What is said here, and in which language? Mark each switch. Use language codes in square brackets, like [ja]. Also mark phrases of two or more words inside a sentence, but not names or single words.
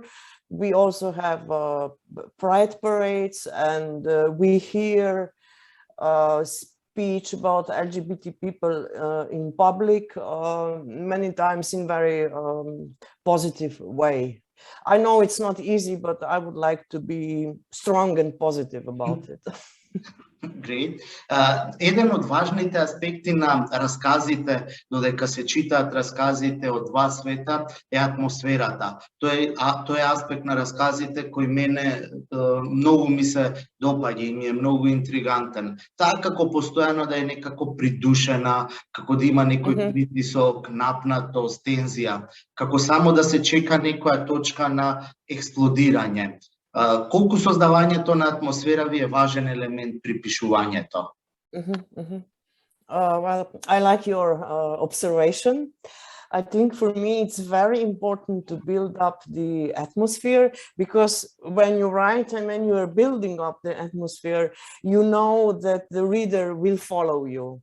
[en] We also have pride parades, and we hear speech about LGBT people in public many times in very positive way. I know it's not easy, but I would like to be strong and positive about it. Great. [mk] Еден од важните аспекти на расказите, додека се читаат расказите од два света, е атмосферата. Тој е аспект на расказите кој мене многу ми се допаѓа и ми е многу интригантен. Таа како постојано да е некако придушена, како да има некој притисок, напнатост, тензија, како само да се чека некоја точка на експлодирање. Колку создавањето на атмосфера ви е важен елемент при пишувањето? [en] Well, I like your observation. I think for me it's very important to build up the atmosphere, because when you write and when you are building up the atmosphere, you know that the reader will follow you.